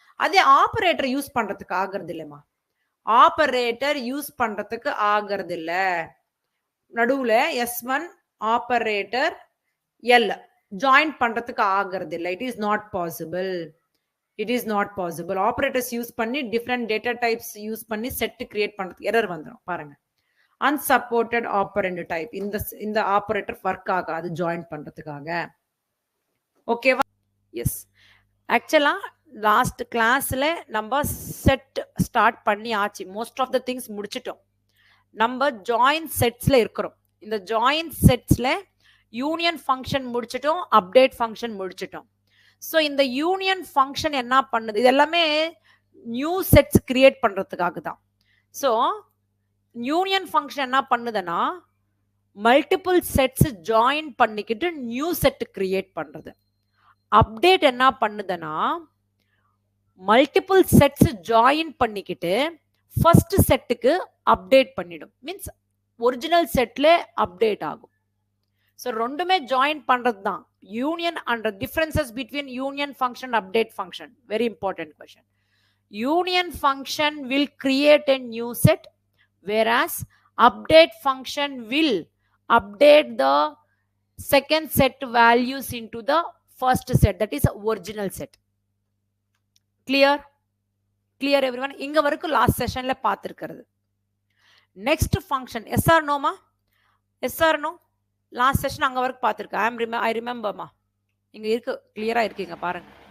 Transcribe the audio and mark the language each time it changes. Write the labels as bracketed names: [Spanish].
[Tamil] அதே operator use பண்றதுக்கு ஆகிறது இல்லைம்மா, ஆபரேட்டர் யூஸ் பண்றதுக்கு ஆகிறது இல்ல. நடுவுல S1 ஆபரேட்டர் எல் ஜாயின் பண்றதுக்கு ஆகிறது இல்லை. [English] It is not possible. It is not possible. [Tamil] Operators use பண்ணி டிஃப்ரெண்ட் டேட்டா டைப்ஸ் யூஸ் பண்ணி செட் கிரியேட் பண்றதுக்கு எரர் வந்துடும். பாருங்க, [English] unsupported operand type. [Tamil] இந்த ஆபரேட்டர் ஒர்க் ஆகாது ஜாயின் பண்றதுக்காக. ஓகேவா? எஸ், ஆக்சுவலா லாஸ்ட் கிளாஸ்ல நம்ம செட் ஸ்டார்ட் பண்ணி ஆச்சு. [English] most of the things [Tamil] முடிச்சிட்டோம். நம்ம ஜாயின் செட்ஸ்ல இருக்கிறோம். இந்த ஜாயின் செட்ஸ்ல யூனியன் ஃபங்க்ஷன் முடிச்சிட்டோம், அப்டேட் ஃபங்க்ஷன் முடிச்சிட்டோம். ஸோ இந்த யூனியன் ஃபங்க்ஷன் என்ன பண்ணுது, இது எல்லாமே நியூ செட்ஸ் கிரியேட் பண்றதுக்காக தான். ஸோ யூனியன் ஃபங்க்ஷன் என்ன பண்ணுதுன்னா மல்டிபிள் செட்ஸ் ஜாயின் பண்ணிக்கிட்டு நியூ செட் கிரியேட் பண்றது. அப்டேட் என்ன பண்ணுதுன்னா மல்டிபிள் செட்ஸ் ஜாயின் பண்ணிக்கிட்டு ஃபர்ஸ்ட் செட்டுக்கு அப்டேட் பண்ணிடும். மீன்ஸ் ஒரிஜினல் செட்ல அப்டேட் ஆகும். ஸோ ரெண்டுமே ஜாயின் பண்றது தான் union. [English] And differences between union function update function, very important question. Union function will create a new set, whereas update function will update the second set values into the first set, that is original set. Clear everyone? [Tamil] இங்க வரைக்கும் last செஷன்ல பார்த்திருக்கிறது. Next function S R நோமா? S R no? Last session அங்க வரைக்கும் பார்த்திருக்கேன். ஐ ரிமெம்பர்மா. இங்க இருக்கு, கிளியரா இருக்கீங்க பாருங்க.